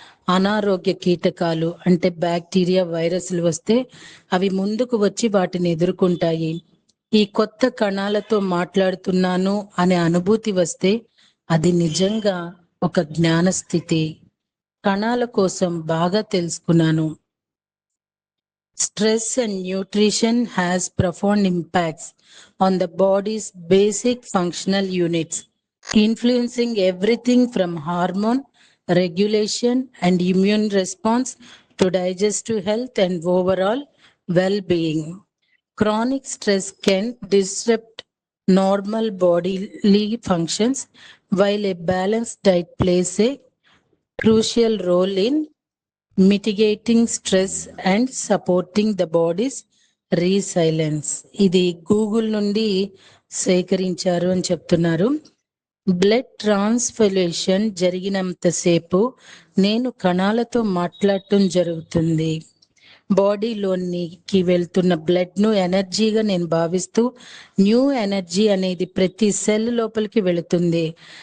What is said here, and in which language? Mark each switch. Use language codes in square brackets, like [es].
[te] అనారోగ్య కీటకాలు అంటే బ్యాక్టీరియా, వైరస్లు వస్తే అవి ముందుకు వచ్చి వాటిని ఎదుర్కొంటాయి. ఈ కొత్త కణాలతో మాట్లాడుతున్నాను అనే అనుభూతి వస్తే అది నిజంగా ఒక జ్ఞాన స్థితి. కణాల కోసం బాగా తెలుసుకున్నాను. [en] Stress and nutrition has profound impacts on the body's basic functional units, influencing everything from hormone regulation and immune response to digestive health and overall well-being. Chronic stress can disrupt normal bodily functions, while a balanced diet plays a crucial role in mitigating stress and supporting the body's resilience. [te] ఇది Google నుండి సేకరించారు అని చెప్తున్నారు. Blood transfusion జరిగినంతసేపు నేను కణాలతో మాట్లాడటం జరుగుతుంది. బాడీలోనికి వెళ్తున్న blood ను ఎనర్జీగా నేను భావిస్తూ న్యూ ఎనర్జీ అనేది ప్రతి సెల్ లోపలికి వెళుతుంది.